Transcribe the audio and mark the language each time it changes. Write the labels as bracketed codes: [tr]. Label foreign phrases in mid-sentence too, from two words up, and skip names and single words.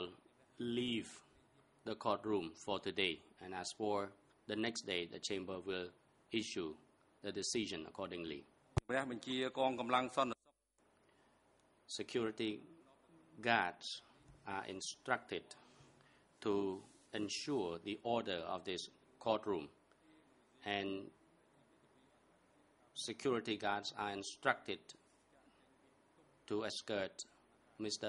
[en] leave the courtroom for today, and as for the next day, the chamber will issue the decision accordingly. [km] ព្រះបញ្ជាកងកម្លាំងសន្តិសុខ [en] Security guards are instructed to ensure the order of this courtroom, and security guards are instructed to escort Mr.